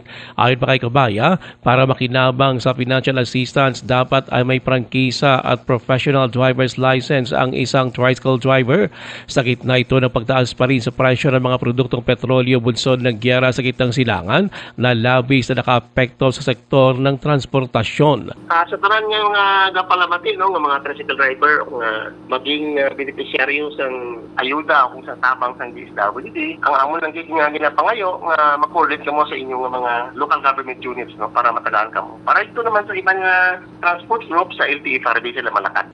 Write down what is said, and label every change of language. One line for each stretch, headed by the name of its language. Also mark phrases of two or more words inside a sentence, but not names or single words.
Filipino: Ayon pa kay Cabaya, para makinabang sa
English: financial assistance,
Filipino: dapat ay may prangkisa at
English: professional driver's license
Filipino: ang isang
English: tricycle driver.
Filipino: Sa gitna ito ng pagtaas pa rin sa presyo ng mga produktong petrolyo bunsod ng giyera sa gitnang silangan na labis na nakaapekto sa sektor ng transportasyon.
Hiligaynon: Sa tanan nga gapalamati ng mga
English: tricycle driver
Hiligaynon: maging beneficiaryo sa ayuda kung sa tabang sa DSWD, ang amo lang nga ginapangayo nga mag-coordinate kamo sa inyong mga
English: local government units
Hiligaynon: para matagaan kamo.
Filipino: Para ito naman sa ibang transport group sa LTE para di sila malakat.